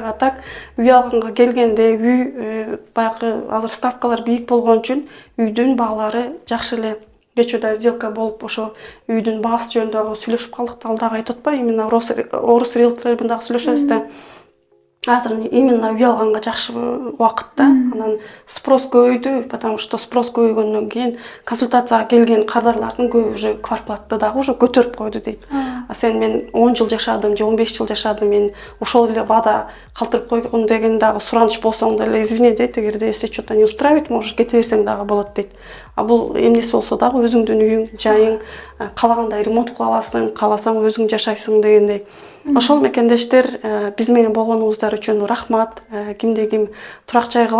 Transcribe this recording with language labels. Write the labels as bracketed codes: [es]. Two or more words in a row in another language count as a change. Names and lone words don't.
[ru] А так [ky] үй алганга келгенде үй баягы азыр ставкалар бийик болгон үчүн үйдүн баалары жакшы эле. Кечээ да сделка болуп, ошо үйдүн баасы жөнүндө дагы сүйлөшүп калдык да, ал дагы айтып атпайбы? Именно орус риэлторлор дагы сүйлөшөбүз да. Азыр именно үй алганга жакшы убакыт да. Анан спрос көбөйдү, [ru] потому что [ky] спрос көбөйгөндөн кийин консультацияга келген кардарлардын көбү уже квартплатты дагы уже көтөрүп койду дейт. А сен мен 10 жыл жашадым, же 15 жыл жашадым, мен ошол эле баада калтырып койгон деген дагы сураныч болсоң деле, извини дейт, эгерде [ru] если что-то не устраивает, [ky] можешь кете берсең дагы болот дейт. А бул эмнеси болсо дагы өзүңдүн үйүң, жайың, каалагандай ремонт кыла аласың, кааласаң өзүң жашайсың дегендей. Ошол мекендештер, биз менен болгонуңуздар үчүн рахмат. Кимде ким турак жай